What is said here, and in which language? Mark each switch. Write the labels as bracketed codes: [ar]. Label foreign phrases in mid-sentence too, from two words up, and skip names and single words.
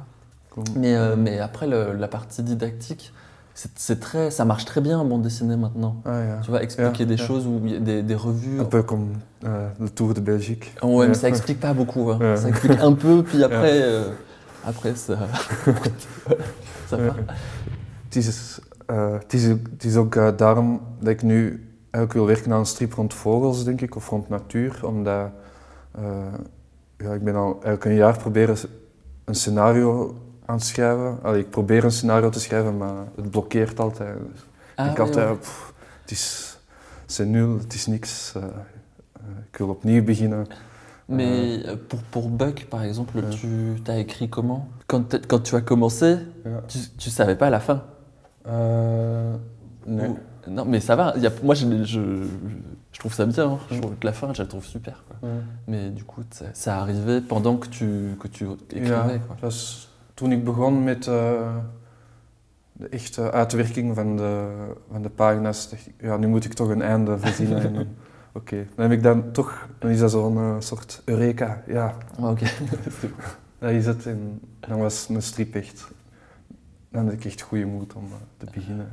[fr] Mais après, la partie didactique, ça marche très bien en bande dessinée maintenant. [nl] Ah, ja. [fr] Tu vas expliquer des choses où il y a des revues. Un peu comme le Tour de Belgique. Ouais, mais ça explique pas beaucoup. Hein. Ça explique un peu, puis après, après ça va. [nl] Het is ook daarom dat ik nu eigenlijk wil werken aan een strip rond vogels, denk ik, of rond natuur, omdat ik ben al eigenlijk een jaar proberen een scenario aan het schrijven. Allee, ik probeer een scenario te schrijven, maar het blokkeert altijd. [fr] Dus c'est nul, [nl] het is niks. Ik wil opnieuw beginnen. [fr] Mais pour Buck, par exemple, tu t'as écrit comment? Quand tu as commencé, tu savais pas la fin? [nl] Nee. [fr] Non, mais ça va. Moi, je trouve ça bien. Hein. Je trouve que la fin, je la trouve super. Quoi. Mais du coup, ça arrivait pendant que tu écrivais. [nl] Ja, [fr] quoi. [nl] dat was toen ik begon met de echte uitwerking van de pagina's. Dacht ik, ja, nu moet ik toch een einde verzinnen. En dan heb ik dan is dat zo'n soort eureka. Ja, Oké. dat is het. En dan was mijn strip echt. Dan had ik echt goede moed om te beginnen.